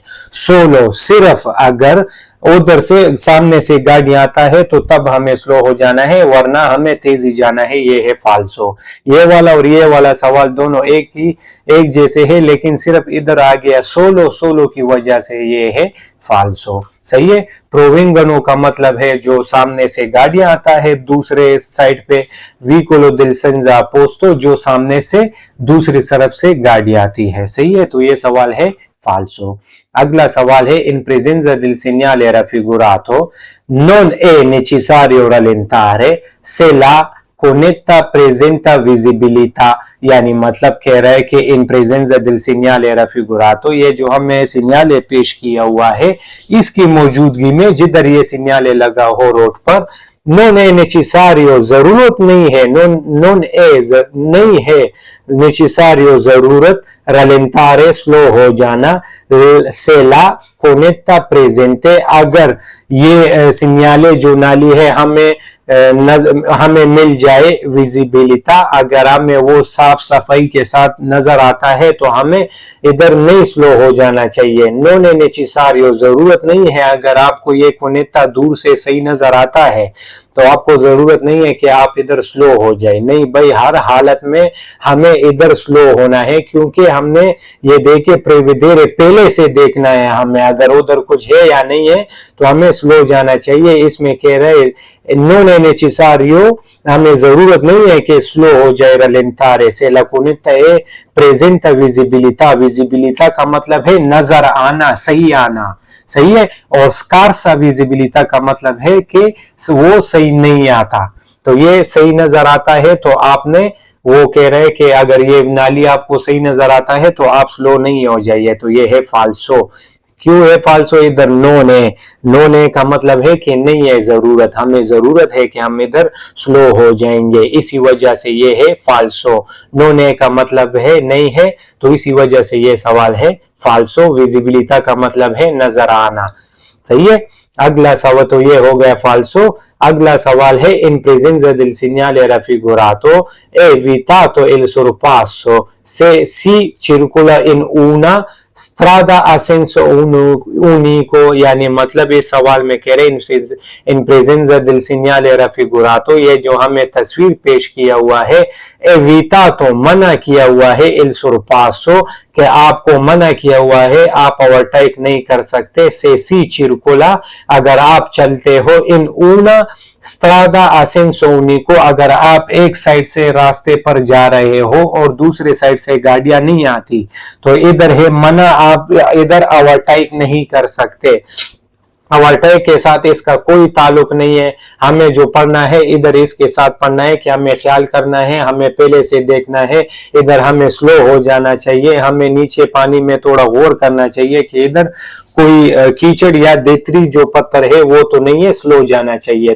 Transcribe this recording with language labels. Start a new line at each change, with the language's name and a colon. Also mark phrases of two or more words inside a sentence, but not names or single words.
Hindi: सोलो सिर्फ अगर उधर से सामने से गाड़ी आता है तो तब हमें स्लो हो जाना है, वरना हमें तेजी जाना है, ये है फाल्सो। ये वाला और ये वाला सवाल दोनों एक जैसे है, लेकिन सिर्फ इधर आ गया सोलो की वजह से ये है फाल्सो। सही है, प्रोवेंगनो का मतलब है जो सामने से गाड़ी आता है दूसरे साइड पे,
Italian: veicolo del senza opposto
Hindi: जो सामने से दूसरी तरफ से गाड़ी आती है। सही है, तो ये सवाल है फाल्सो। अगला सवाल है,
Italian: इन presenza del segnale raffigurato non è necessario rallentare se la conetta presenta visibilità,
Hindi: यानी मतलब कह रहा है कि
Italian: in presenza del segnale raffigurato,
Hindi: ये जो हमें सिग्नाले पेश किया हुआ है, इसकी मौजूदगी में जिधर ये सिग्नाले लगा हो रोड पर,
Italian: non è necessario,
Hindi: जरूरत नहीं है, नहीं है necessario जरूरत, rallentare स्लो हो जाना,
Italian: se la conetta presente,
Hindi: अगर ये सिग्नाले जो नाली है हमें मिल जाए, विजिबिलिटा, अगर हमें वो साफ सफाई के साथ नजर आता है तो हमें इधर नहीं स्लो हो जाना चाहिए।
Italian: non è necessario,
Hindi: जरूरत नहीं है, अगर आपको ये कोनेता दूर से सही नजर आता है तो आपको जरूरत नहीं है कि आप इधर स्लो हो जाए। नहीं भाई, हर हालत में हमें इधर स्लो होना है, क्योंकि हमने ये देखे प्रेविदेरे, पहले से देखना है हमें, अगर उधर कुछ है या नहीं है तो हमें स्लो जाना चाहिए। इसमें कह रहे
Italian: non è necessario,
Hindi: हमें जरूरत नहीं है कि स्लो हो जाए,
Italian: rallentare se la conetta è presenta visibilità, visibilità
Hindi: का मतलब है नजर आना, सही आना। सही है, और
Italian: scarsa visibilità
Hindi: का मतलब है कि वो सही नहीं आता, तो ये सही नजर आता है तो आपने, वो कह रहे हैं कि अगर ये नाली आपको सही नजर आता है तो आप स्लो नहीं हो जाइए, तो ये है फाल्सो। क्यों है फाल्सो? इधर नोने का मतलब है कि नहीं है जरूरत, हमें जरूरत है कि हम इधर स्लो हो जाएंगे, इसी वजह से ये है फाल्सो। नोने का मतलब है नहीं है, तो इसी वजह से ये सवाल है फाल्सो। विजिबिलिटा का मतलब है नजर आना। सही है, अगला सवाल तो ये हो गया फाल्सो। अगला सवाल है
Italian: इन presenza del segnale raffigurato è vietato il sorpasso se si circola in una strada a senso unico,
Hindi: यानी मतलब इस सवाल में कह रहे हैं
Italian: in presenza del segnale raffigurato,
Hindi: ये जो हमें तस्वीर पेश किया हुआ है, evitato मना किया हुआ है,
Italian: il sorpasso
Hindi: कि आपको मना किया हुआ है, आप ओवरटेक नहीं कर सकते,
Italian: se si circola
Hindi: अगर आप चलते हो,
Italian: in una strada a senso unico
Hindi: अगर आप एक साइड से रास्ते पर जा रहे हो और दूसरे साइड से गाड़ियां नहीं आती, तो इधर है मना, आप इधर ओवरटेक नहीं कर सकते। ओवरटेक के साथ इसका कोई ताल्लुक नहीं है, हमें जो पढ़ना है इधर इसके साथ पढ़ना है कि हमें ख्याल करना है, हमें पहले से देखना है, इधर हमें स्लो हो जाना चाहिए, हमें नीचे पानी में थोड़ा गौर करना चाहिए कि इधर कोई कीचड़ या देतरी जो पत्थर है वो तो नहीं है, स्लो जाना चाहिए।